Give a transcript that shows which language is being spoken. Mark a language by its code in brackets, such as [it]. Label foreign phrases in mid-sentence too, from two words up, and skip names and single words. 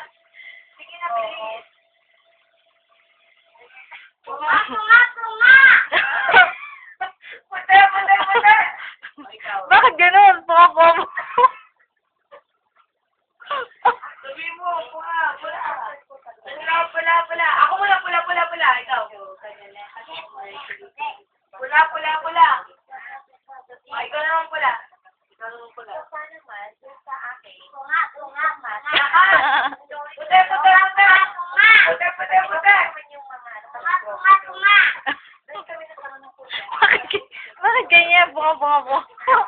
[tl] Sige na, bilis. Puti, puti, puti. Ikaw. Bakit ganun? Pumapom. Sabi mo, pula, pula. Pula, pula, pula. Ako muna, pula, pula, pula. Ikaw. Pula, pula, pula. Oh, ikaw naman pula. Ikaw naman pula. Lakas. Puti, puti, puti. Puti, puti, puti. Bakit ganyan?